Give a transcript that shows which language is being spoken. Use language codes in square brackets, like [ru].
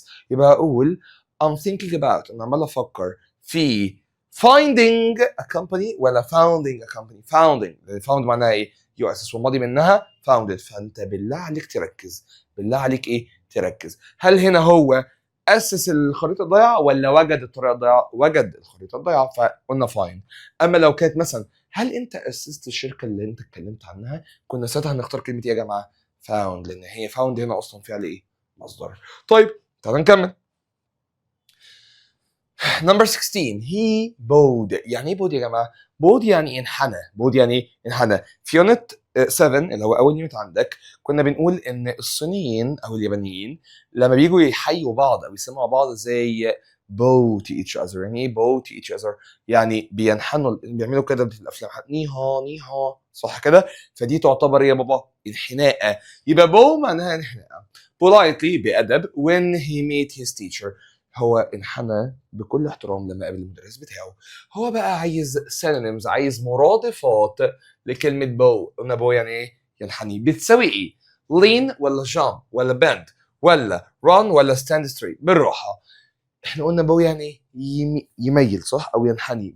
[ar] يبقى اقول [en] I'm thinking about، [ar] انا عمال افكر في [en] finding a company [ar] ولا [en] founding a company. [ar] لان found معناها ايه؟ يؤسس والماضي منها founded. فانت بالله عليك تركز، بالله عليك ايه؟ تركز. هل هنا هو اسس الخريطه الضيعه ولا وجد الطريقه الضيعه؟ وجد الخريطه الضيعه فقلنا find. اما لو كانت مثلا هل انت اسست الشركه اللي انت اتكلمت عنها، كنا ساعتها هنختار كلمه ايه يا جماعه؟ found، لان هي found هنا اصلا فعل ايه؟ مصدر. طيب تعال نكمل. [en] Number 16 he bowed. [ar] يعني ايه bowed يا جماعه؟ bowed يعني انحنى. يعني ايه؟ انحنى. في يونت 7 اللي هو اول يونت عندك كنا بنقول ان الصينيين او اليابانيين لما بييجوا يحيوا بعض او يسمعوا بعض زي [en] bow to each other. [ar] يعني ايه [en] bow to each other؟ [ar] يعني بينحنوا، بيعملوا كده في الافلام نيها صح كده؟ فدي تعتبر يا بابا انحناء. يبقى bow معناها انحناء. [en] politely بأدب when he met his teacher. [ar] هو انحنى بكل احترام لما قابل المدرس بتاعه. هو بقى عايز synonyms، عايز مرادفات لكلمة bow. قلنا bow يعني ايه؟ ينحني. بتساوي ايه؟ lean ولا jump ولا bend ولا run ولا [en] stand straight؟ [ar] بالراحة. احنا قلنا bow يعني ايه؟ يميل صح او ينحني.